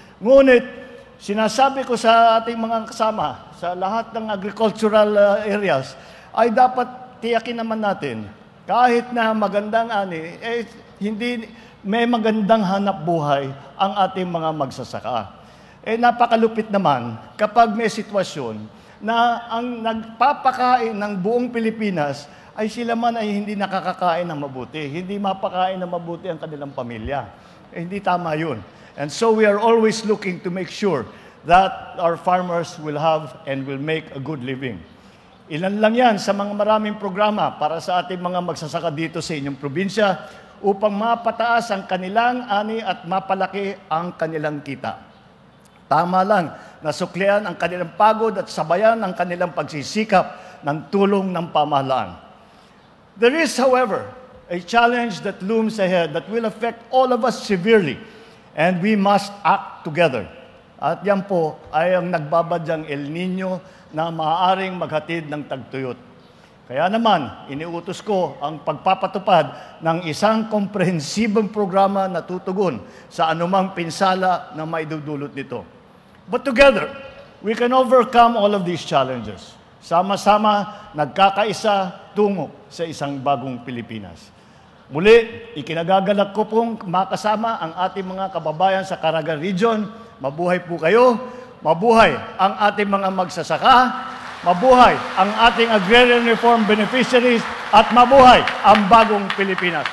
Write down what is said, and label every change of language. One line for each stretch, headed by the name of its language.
Filipino: Ngunit, sinasabi ko sa ating mga kasama, sa lahat ng agricultural areas, ay dapat tiyakin naman natin, kahit na magandang ani, hindi may magandang hanap buhay ang ating mga magsasaka. Napakalupit naman kapag may sitwasyon na ang nagpapakain ng buong Pilipinas ay sila man ay hindi nakakakain ng mabuti, hindi mapakain ng mabuti ang kanilang pamilya. Hindi tama yun.
English: And so we are always looking to make sure that our farmers will have and will make a good living.
Filipino: Ilan lang yan sa mga maraming programa para sa ating mga magsasaka dito sa inyong probinsya upang mapataas ang kanilang ani at mapalaki ang kanilang kita. Tama lang na suklian ang kanilang pagod at sabayan ang kanilang pagsisikap ng tulong ng pamahalaan.
English: There is, however, a challenge that looms ahead that will affect all of us severely. And we must act together.
Filipino: At yan po ay ang nagbabadyang El Nino na maaaring maghatid ng tagtuyot. Kaya naman, iniutos ko ang pagpapatupad ng isang komprehensibong programa na tutugon sa anumang pinsala na maidudulot nito.
English: But together, we can overcome all of these challenges.
Filipino: Sama-sama, nagkakaisa tungo sa isang bagong Pilipinas. Muli, ikinagagalak ko pong makasama ang ating mga kababayan sa Caraga Region. Mabuhay po kayo, mabuhay ang ating mga magsasaka, mabuhay ang ating agrarian reform beneficiaries, at mabuhay ang bagong Pilipinas.